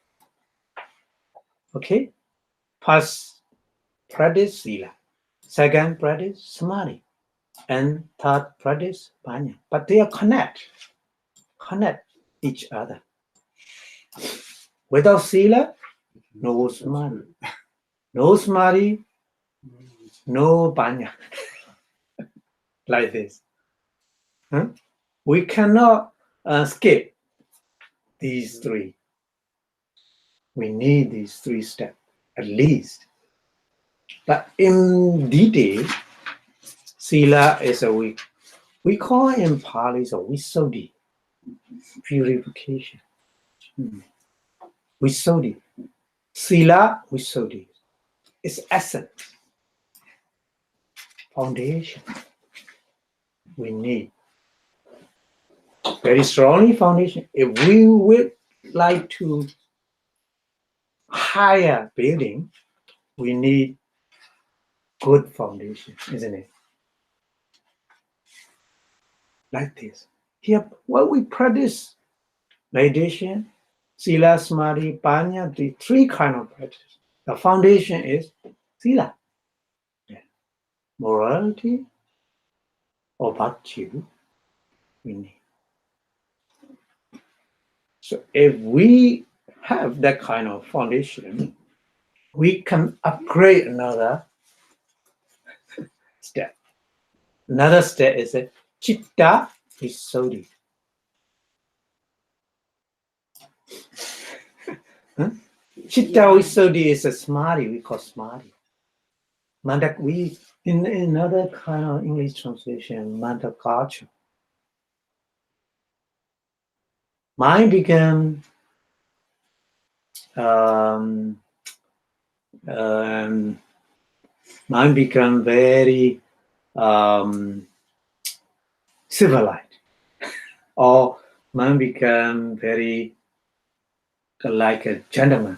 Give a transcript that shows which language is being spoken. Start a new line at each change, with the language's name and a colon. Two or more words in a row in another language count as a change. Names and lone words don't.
English: Okay? First practice Sila. Second practice Samadhi. And third practice Panya. But they are connect each other. Without sila, no samadhi. No samadhi, no panya. Like this. Huh? We cannot skip these three. We need these three steps, at least. But in detail, sila is we call it in Pali a Visuddhi, purification.
Pali: Visuddhi. Sila, Visuddhi.
English: It's essence, foundation. We need very strongly foundation. If we would like to higher building, we need good foundation, isn't it? Like this. Here, what we practice, meditation,
Pali: sila, samadhi, panya,
English: the three kind of practice. The foundation is sila. Yeah. Morality or virtue, we need. So if we have that kind of foundation, we can upgrade another step. Another step is a
Pali: chitta visuddhi. Chitta visuddhi
English: is a samadhi, we call samadhi. We in another kind of English translation, manta culture. Mind become very civilized, or mind become very like a gentleman.